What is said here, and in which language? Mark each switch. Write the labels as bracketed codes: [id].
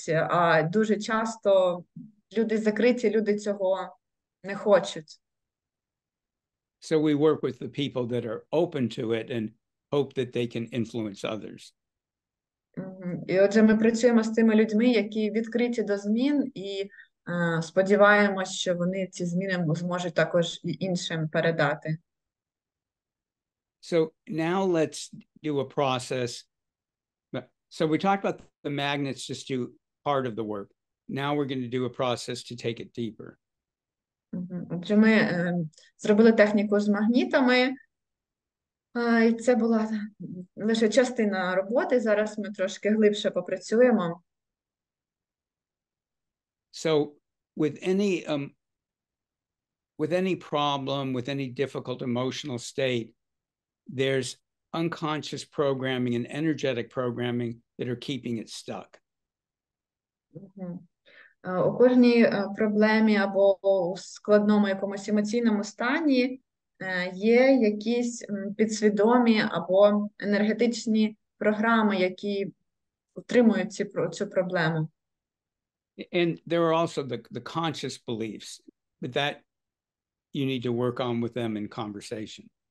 [uk] А дуже часто люди закриті, люди цього не хочуть. [en] So we work with the people that are open to it and hope that they can influence others. [uk] І отже, ми працюємо з тими людьми, які відкриті до змін, і сподіваємось, що вони ці зміни зможуть також і іншим передати. [en] So now let's do a process. So we talked about the magnets just do part of the work. Now we're going to do a process to take it deeper. [uk] Отже, ми зробили техніку з магнітами, і це була лише частина роботи. Зараз ми трошки глибше попрацюємо. So [en] with any problem, with any difficult emotional state, there's unconscious programming and energetic programming that are keeping it stuck. [uk] У кожній проблемі або у складному якомусь емоційному стані є якісь підсвідомі або енергетичні програми, які утримують цю проблему. [en] And there are also the conscious beliefs, but that you need to work on with them in conversation.